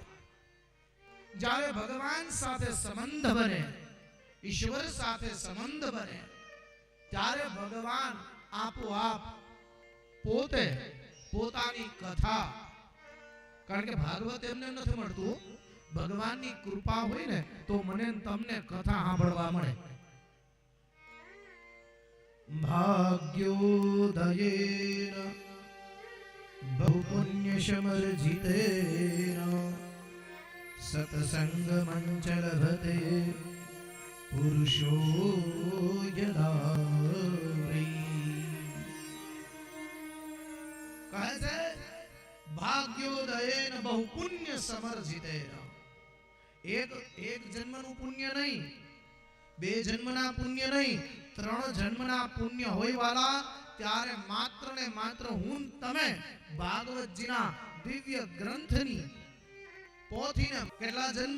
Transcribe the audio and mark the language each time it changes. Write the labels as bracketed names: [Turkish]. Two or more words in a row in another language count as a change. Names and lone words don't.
[Gujarati] જ્યારે ભગવાન સાથે સંબંધ બને, ઈશ્વર સાથે સંબંધ બને, ત્યારે ભગવાન આપોઆપ પોતે પોતાની કથા, કારણ કે ભાગવત એમને નથી મળતું, ભગવાનની કૃપા હોય ને તો મને તમને કથા સાંભળવા મળે. [Sanskrit] ભાગ્યોદયેન બહુપુણ્યસમર્જિતેન सत्संग मंच लभते पुरुषो यदा वै। [Gujarati] કહે છે [Sanskrit] ભાગ્યોદયેન બહુ પુણ્ય સમર્જિતેન। [Gujarati] એક જન્મનું પુણ્ય નહીં, બે જન્મના પુણ્ય નહીં, 3 જન્મના પુણ્ય હોય વાલા, ત્યારે માત્ર ને માત્ર હું તમે ભાગવતજીના દિવ્ય ગ્રંથની પોથીને કેટલા જન્મ?